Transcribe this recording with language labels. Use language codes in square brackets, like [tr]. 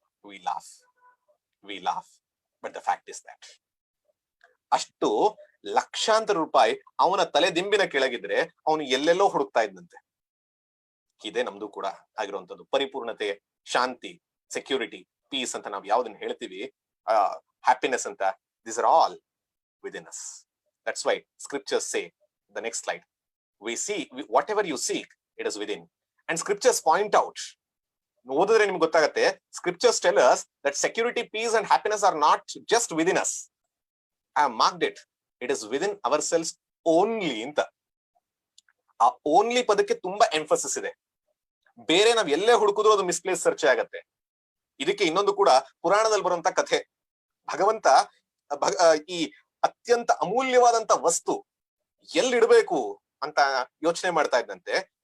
[en] we laugh but the fact is that [kn] ಅಷ್ಟು ಲಕ್ಷಾಂತರ ರೂಪಾಯಿ ಅವನ ತಲೆ ದಿಂಬಿನ ಕೆಳಗಿದ್ರೆ ಅವನು ಎಲ್ಲೆಲ್ಲೋ ಹುಡುಕ್ತಾ ಇದ್ದಂತೆ. ಇದೇ ನಮ್ದು ಕೂಡ ಆಗಿರುವಂತದ್ದು. ಪರಿಪೂರ್ಣತೆ, ಶಾಂತಿ, ಸೆಕ್ಯೂರಿಟಿ, ಪೀಸ್ ಅಂತ ನಾವು ಯಾವ್ದನ್ನ ಹೇಳ್ತೀವಿ, ಹ್ಯಾಪಿನೆಸ್ ಅಂತ, [en] these are all within us. That's why scriptures say, the next slide, whatever you seek, it is within. And scriptures point out, [kn] ಓದಿದ್ರೆ ನಿಮ್ಗೆ ಗೊತ್ತಾಗತ್ತೆ, [en] scriptures tell us that security, peace and happiness are not just within us. I have marked it. It is within ourselves only ಅಂತ. [kn] ಆ only ಪದಕ್ಕೆ ತುಂಬಾ emphasis ಇದೆ. ಬೇರೆ ನಾವ್ ಎಲ್ಲೇ ಹುಡುಕಿದ್ರು ಅದು ಮಿಸ್ಪ್ಲೇಸ್ ಸರ್ಚ್ ಆಗತ್ತೆ. ಇದಕ್ಕೆ ಇನ್ನೊಂದು ಕೂಡ ಪುರಾಣದಲ್ಲಿ ಬರುವಂತ ಕಥೆ. ಭಗವಂತ ಈ ಅತ್ಯಂತ ಅಮೂಲ್ಯವಾದಂತ ವಸ್ತು ಎಲ್ಲಿಡ್ಬೇಕು ಅಂತ ಯೋಚನೆ ಮಾಡ್ತಾ ಇದ್ದಂತೆ.